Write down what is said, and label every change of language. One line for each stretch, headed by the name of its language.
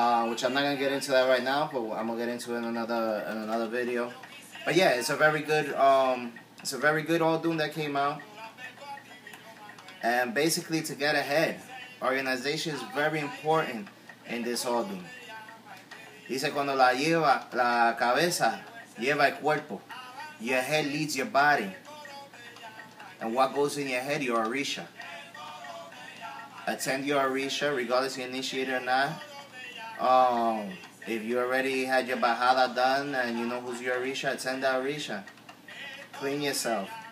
English: Which I'm not going to get into that right now, but I'm going to get into it in another video. But yeah, it's a very good Odun that came out. And basically to get ahead, organization is very important in this Odun.
Spanish: Dice, cuando la cabeza lleva el cuerpo,
English: your head leads your body. And what goes in your head, your Orisha. Attend your Orisha, regardless if you're initiated or not. If you already had your Bajada done and you know who's your Orisha, attend that Orisha. Clean yourself.